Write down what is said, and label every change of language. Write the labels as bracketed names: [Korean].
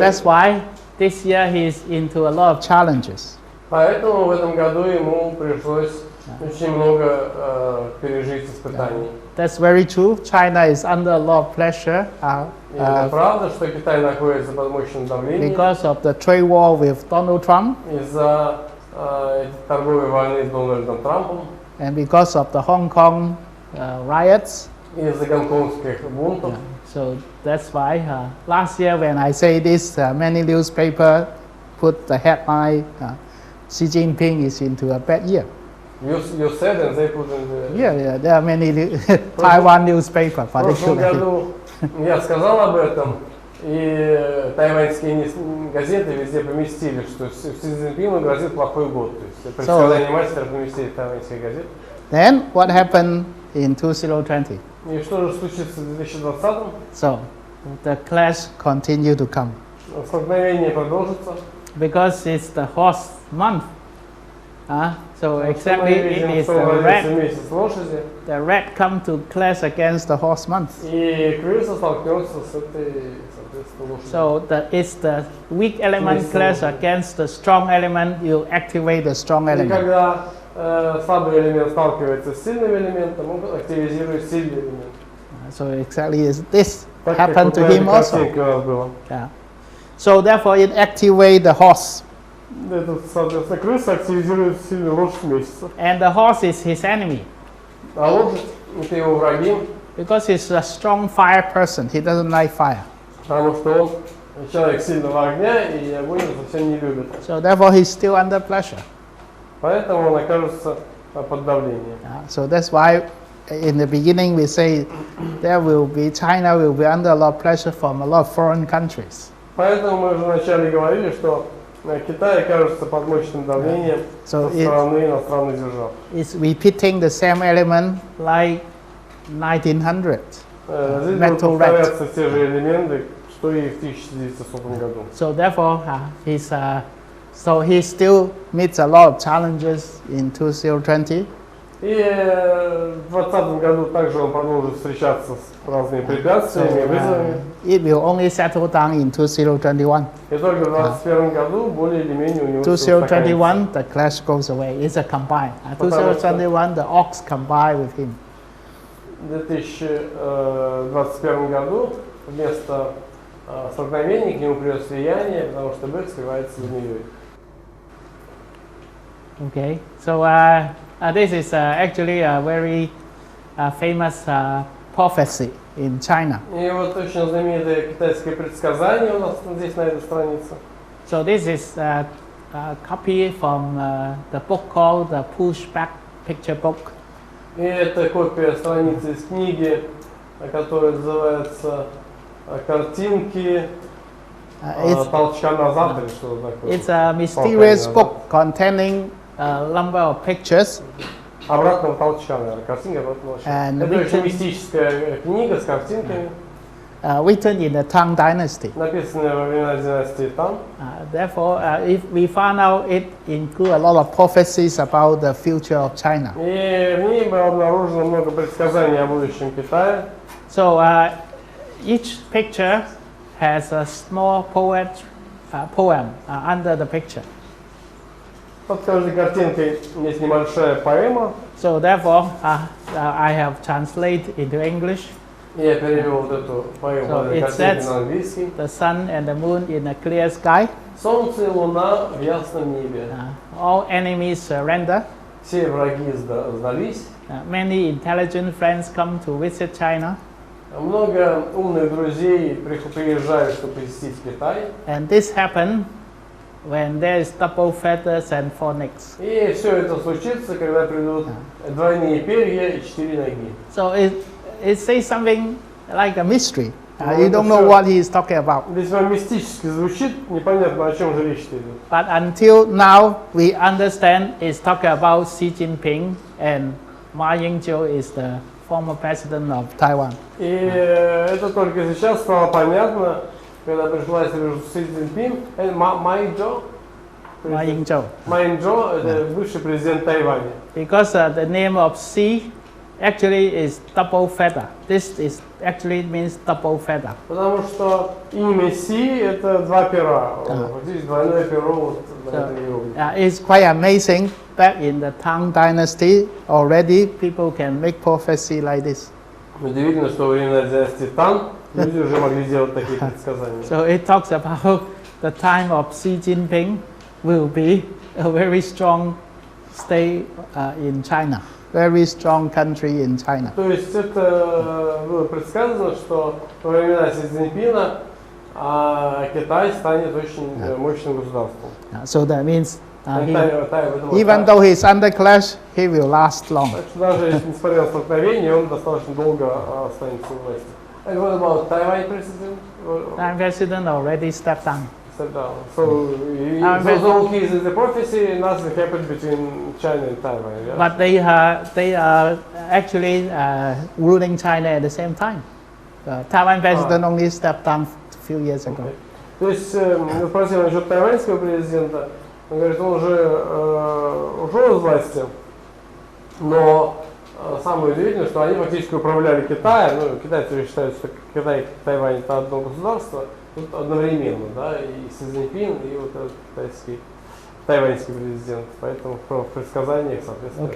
[English] that's why this year he's into a lot of challenges. [Russian] Поэтому в этом году ему пришлось очень много пережить испытаний. [English] That's very true. China is under a lot of pressure [Russian] И это правда, что Китай находится под мощным давлением [English] because of the trade war with Donald Trump [Russian] из-за торговой войны с Дональдом Трампом, [English] and because of the Hong Kong riots. [Russian] из-за гонконгских бунтов. [English] So that's why last year when I say this, many newspapers put the headline, Xi Jinping is into a bad year. You said and they put in the... Yeah, there are many Taiwan newspapers. [Russian] В прошлом году я сказал об этом, и тайваньские газеты везде поместили, что Си Цзиньпину грозит плохой год. То есть предсказание мастера поместили в тайваньские газеты. [English] Then what happened in 2020? [Russian] И что же случится в 2020-м? [English] So the clash continue to come. [Russian] Столкновение продолжится. [English] Because it's the horse month. So exactly it is [Russian] месяц лошади. [English] the rat come to clash against the horse month. [Russian] И крыса столкнется с этой, соответственно, лошадью. [English] So it's the weak element clash against the strong element, you activate the strong [Russian] И [English] element. [Russian] когда слабый элемент сталкивается с сильным элементом, он активизирует сильный элемент. [English] So exactly is this [Russian] Так, [English] happened to him also. [Russian] У нас было. [English] Yeah. So therefore it activate the horse. [Russian] Это, соответственно, крыса активизирует сильную лошадь месяца. [English] And the horse is his enemy. [Russian] А лошадь – это его враги, [English] Because he's a strong fire person, he doesn't like fire. [Russian] потому что он человек сильного огня, и огонь он совсем не любит. [English] So therefore he's still under pressure. [Russian] Поэтому он окажется под давлением. [English] So that's why in the beginning we say China will be under a lot of pressure from a lot of foreign countries. [Russian] Поэтому мы уже вначале говорили, что Китай окажется под мощным давлением со стороны иностранных держав. [English] It's repeating the same element like 1900. [Russian] Здесь будут повторяться те же элементы, что и в 1900 году. [English] So therefore he still meets a lot of challenges in 2020. [Russian] И в 2020 году также он продолжит встречаться с разными препятствиями, вызовами. [English] It will only settle down in 2021. [Russian] И только в 2021 году более или менее у него [English] 2021 the clash goes away. It's a combine. 2021 the ox combine with him. [Russian] В 2021 году вместо столкновений к нему придет слияние, потому что бык сливается с змеей. [English] Okay, so This is actually a very famous prophecy in China. [Russian] И вот очень знаменитое китайское предсказание у нас здесь на этой странице. [English] So this is a copy from the book called the Pushback Picture Book. [Russian] И это копия страницы из книги, которая называется «Картинки толчка назад» или что-то такое. [English] It's a mysterious book containing a number of pictures. [Russian] Обратного толчка, наверное, картинки обратного толчка. Это очень мистическая книга с картинками. [English] Written in the Tang Dynasty. [Russian] Написанная во времена династии Тан. [English] Therefore, if we found out it includes a lot of prophecies about the future of China. [Russian] И в ней было обнаружено много предсказаний о будущем Китая. [English] So each picture has a small poem under the picture. [Russian] Под каждой картинкой есть небольшая поэма. [English] So therefore, I have translated into English. [Russian] Я перевел вот эту поэму [English] So [Russian] на [English] it [Russian] картинке [English] says [Russian] на английский. [English] the sun and the moon in a clear sky. [Russian] Солнце и луна в ясном небе. [English] All enemies surrender. [Russian] Все враги сдались. [English] Many intelligent friends come to visit China. [Russian] Много умных друзей приезжают, чтобы посетить Китай. [English] And this happened when there is double feathers and four necks. [Russian] И все это случится, когда придут двойные перья и 4 ноги. [English] So it says something like a mystery. You don't know what he is talking about. [Russian] Весьма мистически звучит, непонятно, о чем же речь идет. [English] But until now, we understand it's talking about Xi Jinping, and Ma Ying-jeou is the former president of Taiwan. [Russian] И это только сейчас стало понятно, когда пришлась Си Цзиньпин, Ма Ying-jeou, это бывший президент Тайваня. [English] Because the name of Xi actually is double feather. This is actually means double feather. [Russian] Потому что имя Си это два пера. Здесь двойное перо вот на этой иероглифе. [English] It's quite amazing. Back in the Tang Dynasty, already people can make prophecy like this. [Russian] Удивительно, что во времена династии Тан люди уже могли делать такие предсказания. [English] So it talks about the time of Xi Jinping will be a very strong state in China. Very strong country in China. [Russian] То есть это было предсказано, что во времена Си Цзиньпина Китай станет очень мощным государством. [English] So that means even though he's under clash, he will last long. [Russian] Так что даже если несмотря на столкновение, он достаточно долго останется у власти. [English] And what about Taiwan president? Taiwan president already stepped down. So the case is the prophecy, nothing happened between China and Taiwan. Yeah? But they are actually ruling China at the same time. The Taiwan president only stepped down a few years ago. [Russian] То есть, мы спросили насчет тайваньского президента, он говорит, он уже ушел из власти, но самое удивительное, что они фактически управляли Китаем, ну, китайцы считают, что Китай и Тайвань это одно государство, тут одновременно, да, и Си Цзиньпин, и вот этот китайский, тайваньский президент, поэтому в предсказаниях, соответственно.